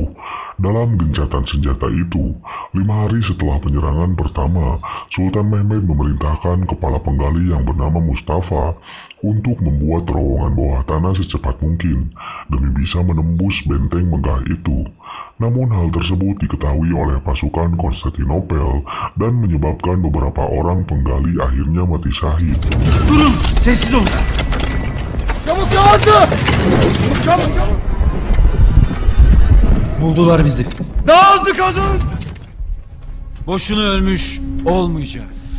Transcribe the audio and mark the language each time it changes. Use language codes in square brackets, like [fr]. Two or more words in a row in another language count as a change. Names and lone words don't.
[id] Dalam gencatan senjata itu, 5 hari setelah penyerangan pertama, Sultan Mehmed memerintahkan kepala penggali yang bernama Mustafa untuk membuat terowongan bawah tanah secepat mungkin demi bisa menembus benteng megah itu. Namun hal tersebut diketahui oleh pasukan Konstantinopel dan menyebabkan beberapa orang penggali akhirnya mati syahid. [tr] Durun! Sessiz olun! Çabuk yavaşla! Çabuk! Buldular bizi. Daha hızlı kazın! Boşuna ölmüş olmayacağız.